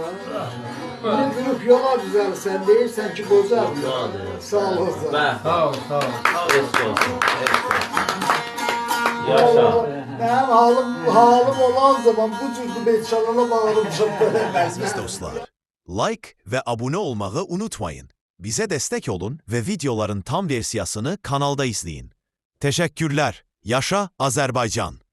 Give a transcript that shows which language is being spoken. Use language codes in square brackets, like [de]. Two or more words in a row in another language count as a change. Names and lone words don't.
[az] Bir durub yola düzəlsən, deyirsən ki, qocadır ya. Sağ olasın. Sağ ol. Sağ ol. Yaşa. Mənim halım olan zaman bu cürdü beçalana bağırmışım. [tr] Aziz dostlar, like ve abone olmayı unutmayın. Bize destek olun ve videoların tam versiyasını kanalda izleyin. Teşekkürler. Yaşa Azerbaycan.